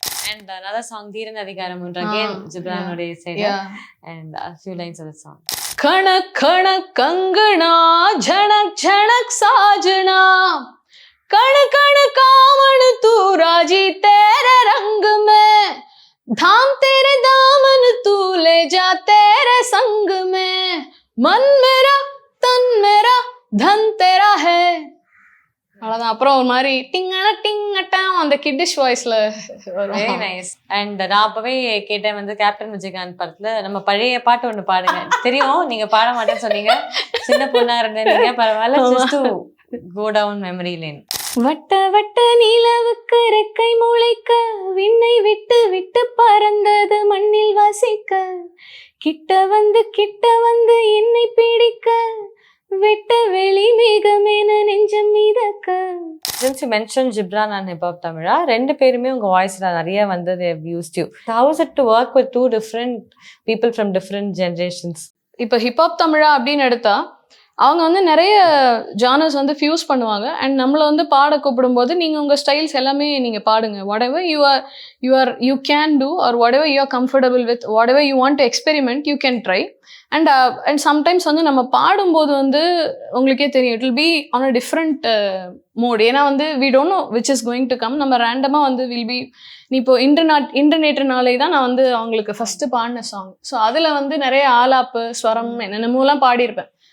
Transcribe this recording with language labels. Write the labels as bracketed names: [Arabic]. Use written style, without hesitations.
[English] And another song Theeran Adhigaaram Ondru again ஜிப்ரானுடைய side and a few lines of the song. [Hindi] खणक खणक Kangana झनक झनक साजना कण कण कामन तू राजी तेरे रंग में धाम तेरे दामन तू ले जा तेरे संग में मन मेरा तन मेरा धन तेरा है. [Tamil] அவ்வளோதான். அப்புறம் ஒரு மாதிரி டிங்கன டிங்கட்டாம் அந்த கிட்டிஷ் வாய்ஸ்ல [English] Very nice. [Tamil] அண்ட் நான் அப்பவே கேட்டேன் வந்து கேப்டன் விஜயகாந்த் படத்துல நம்ம பழைய பாட்டு ஒண்ணு பாடுங்க. தெரியும் நீங்க பாட மாட்டேன்னு சொன்னீங்க, சின்ன பொண்ணா இருந்தீங்க, பரவாயில்ல, [English] just to go down memory lane. [Tamil] வட்ட வட்ட நிலவுக்கு ரெக்கை முளைக்க விண்ணை விட்டு விட்டு பறந்தது மண்ணில் வசிக்க கிட்ட வந்து என்னை பிடிக்க வெட்ட வெளி மேகமேன நெஞ்சம் மிதக்க. [English] Since you mentioned Gibran and Hip Hop Tamizha, [Tamil] ரெண்டு பேருமே உங்க வாய்ஸ்ல நிறைய வந்து [English] they have used you. How is it to work with two different people from different generations? [Tamil] இப்போ ஹிப்ஹாப் தமிழா அப்படின்னு எடுத்தா அவங்க வந்து நிறைய ஜானர்ஸ் வந்து ஃபியூஸ் பண்ணுவாங்க. அண்ட் நம்மளை வந்து பாட கூப்பிடும்போது நீங்கள் உங்கள் ஸ்டைல்ஸ் எல்லாமே நீங்கள் பாடுங்க. [English] whatever you can do or whatever you are comfortable with, whatever you want to experiment, you can try. And sometimes [Tamil] வந்து நம்ம பாடும்போது வந்து உங்களுக்கே தெரியும், [English] It will be on a different mode. [Tamil] ஏன்னா வந்து [English] We don't know which is going to come. [Tamil] நம்ம ரேண்டமாக வந்து வில் பி இப்போ இன்டர்நெட்னாலே தான் நான் வந்து அவங்களுக்கு ஃபஸ்ட்டு பாடின சாங். ஸோ அதில் வந்து நிறைய ஆலாப்பு ஸ்வரம் என்னென்னமோலாம் பாடியிருப்பேன்.